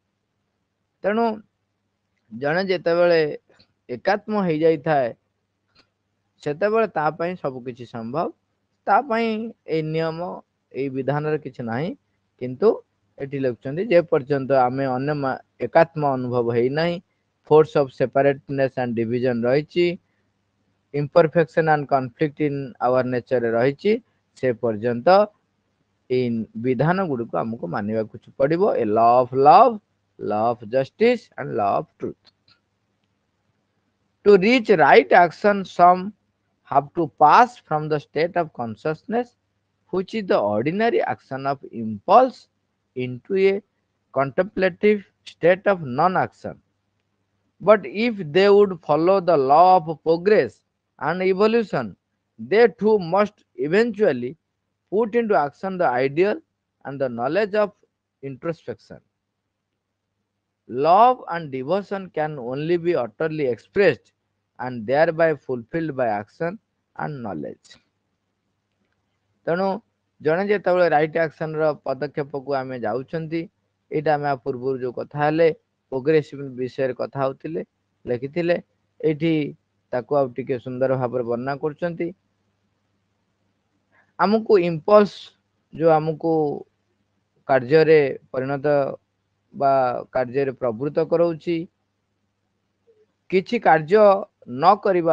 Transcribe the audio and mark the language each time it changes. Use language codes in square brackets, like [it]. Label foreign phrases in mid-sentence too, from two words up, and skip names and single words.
[or] ତେଣୁ ଜଣେ ଯେତେବେଳେ ଏକାତ୍ମ ହେଇଯାଇଥାଏ, ସେତେବେଳେ ତା ପାଇଁ ସବୁ କିଛି ସମ୍ଭବ। ତା ପାଇଁ ଏଇ ନିୟମ ଏଇ ବିଧାନରେ କିଛି ନାହିଁ, କିନ୍ତୁ ଏଠି ଲେଖୁଛନ୍ତି ଯେ ପର୍ଯ୍ୟନ୍ତ ଆମେ ଅନ୍ୟ ଏକାତ୍ମ ଅନୁଭବ ହେଇନାହିଁ, [en] force of separateness and division [or] ରହିଛି, [en] imperfection and conflict in our nature [or] ରହିଛି, ସେ ପର୍ଯ୍ୟନ୍ତ ଏଇ ବିଧାନ ଗୁଡିକୁ ଆମକୁ ମାନିବାକୁ ପଡିବ। [en] ଏ law of love, law of justice and law of truth. To reach right action, some have to pass from the state of consciousness, which is the ordinary action of impulse, into a contemplative state of non-action. But if they would follow the law of progress and evolution, they too must eventually put into action the ideal and the knowledge of introspection. Love and devotion can only be utterly expressed and thereby fulfilled by action and knowledge. [or] ତେଣୁ ଜଣେ ଯେତେବେଳେ [en] right action [or] ପଦକ୍ଷେପକୁ ଆମେ ଯାଉଛନ୍ତି, ଏଇଟା ଆମେ ପୂର୍ବରୁ ଯୋଉ କଥା ହେଲେ ପ୍ରୋଗ୍ରେସିଭ ବିଷୟରେ କଥା ହଉଥିଲେ, ଲେଖିଥିଲେ, ଏଇଠି ତାକୁ ଆଉ ଟିକେ ସୁନ୍ଦର ଭାବରେ ବର୍ଣ୍ଣନା କରୁଛନ୍ତି। ଆମକୁ ଇମ୍ପଲ୍ସ ଯୋଉ ଆମକୁ କାର୍ଯ୍ୟରେ ପରିଣତ ବା କାର୍ଯ୍ୟରେ ପ୍ରବୃତ୍ତ କରାଉଛି, କିଛି କାର୍ଯ୍ୟ ନ କରିବା